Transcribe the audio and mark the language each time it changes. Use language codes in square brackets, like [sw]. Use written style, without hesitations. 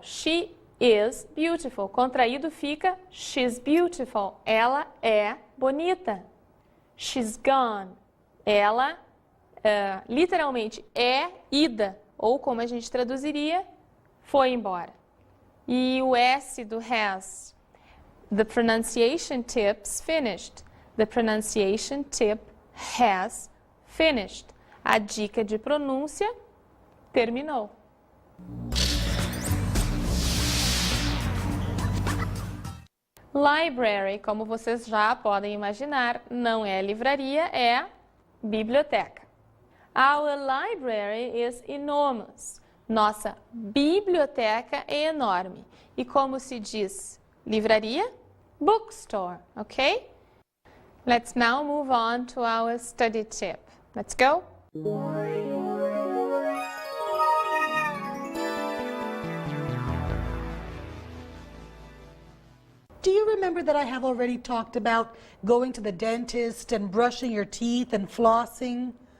[en] She is beautiful. [pt] Contraído fica [en] she's beautiful. [pt] Ela é bonita. [en] She's gone. [pt] Ela literalmente é ida. ou como a gente traduziria, foi embora. E o S do has. [en] The pronunciation tips finished. The pronunciation tip has finished. [pt] A dica de pronúncia terminou. Library, como vocês já podem imaginar, não é livraria, é biblioteca. [en] Our library is enormous. [pt] Nossa biblioteca é enorme. E como se diz livraria? Bookstore, ok? [en] Let's now move on to our study tip. Let's go. Do you remember that I have already talked about going to the dentist and brushing your teeth and flossing?